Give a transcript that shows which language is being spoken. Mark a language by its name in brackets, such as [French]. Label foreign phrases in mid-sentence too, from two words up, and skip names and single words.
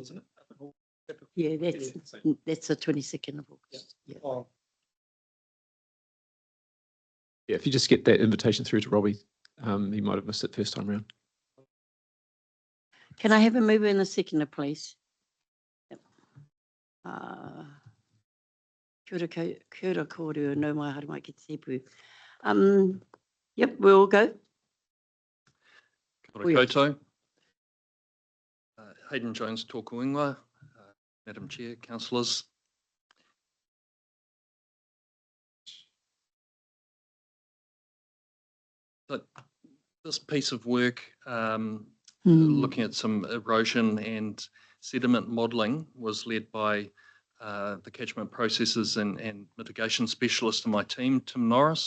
[English] Yeah, that's the 22nd of August. Yeah. Yeah, if you just get that invitation through to Robbie, he might have missed it first time around. Can I have a mover and a seconder, please? Yep. [Māori] Kia ora kōrua, no mai haere mai ki te tepu. [English] Yep, we'll go. [Māori] Kia ora koutou. Hayden Jones tōku ingoa, [English] Madam Chair, councillors. So this piece of work, looking at some erosion and sediment modelling, was led by the catchment processes and mitigation specialist in my team, Tim Norris.